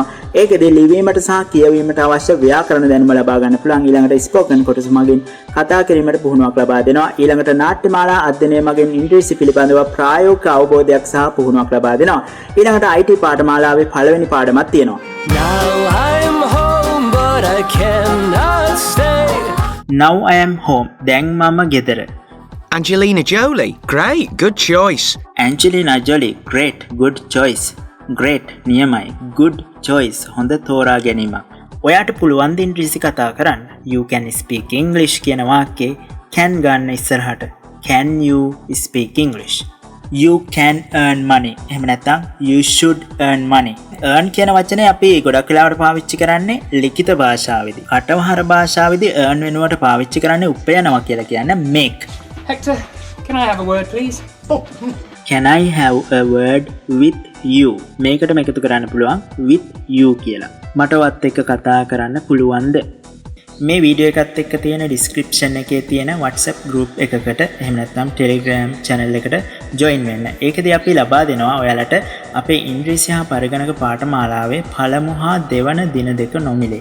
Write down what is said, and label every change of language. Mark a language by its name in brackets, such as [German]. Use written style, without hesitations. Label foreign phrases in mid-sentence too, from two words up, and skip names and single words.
[Sinhala] ඒකෙදී ලිවීමට සහ කියවීමට අවශ්‍ය ව්‍යාකරණ දැනුම ලබා ගන්න පුළුවන්. ඊළඟට ස්පෝකන් කොටස මගින් කතා කිරීමට පුහුණුවක් ලබා දෙනවා. ඊළඟට නාට්‍යමාලා අධ්‍යයනය මගින් ඉංග්‍රීසි පිළිබඳව ප්‍රායෝගික අවබෝධයක් සහ පුහුණුවක් ලබා දෙනවා. ඊළඟට IT පාඨමාලාවේ පළවෙනි පාඩමක් තියෙනවා. [English] I cannot stay. Now I am home. [Sinhala] දැන් මම ගෙදර. [English] Angelina Jolie. Great. Good choice. Angelina Jolie. Great. Good choice. Great. නියමයි. Good choice. [Sinhala] හොඳ තෝරා ගැනීමක්. ඔයාට පුළුවන් ද ඉංග්‍රීසි කතා කරන්න. [English] You can speak English [Sinhala] කියන වාක්‍යයේ can ගන්න ඉස්සරහට. [English] Can you speak English? You can earn money. [Sinhala] එහෙම නැත්නම් [English] you should earn money. [Sinhala] earn කියන වචනේ අපි ගොඩක් වෙලාවට පාවිච්චි කරන්නේ ලිඛිත භාෂාවේදී. කටවහර භාෂාවේදී earn වෙනුවට පාවිච්චි කරන්නේ උපයනවා කියලා කියන්නේ make. [English] Hector, can I have a word please? Oh. Can I have a word with you? [Sinhala] මේකටම එකතු කරන්න පුළුවන් [English] with you [Sinhala] කියලා. මටවත් එක්ක කතා කරන්න පුළුවන්ද? මේ වීඩියෝ එකත් එක්ක තියෙන ඩිස්ක්‍රිප්ෂන් එකේ තියෙන WhatsApp group එකකට එහෙම නැත්නම් Telegram channel එකට join වෙන්න. ඒකදී අපි ලබා දෙනවා ඔයාලට අපේ ඉංග්‍රීසි හා පරිගණක පාඨමාලාවේ පළමු හා දෙවන දින දෙක නොමිලේ.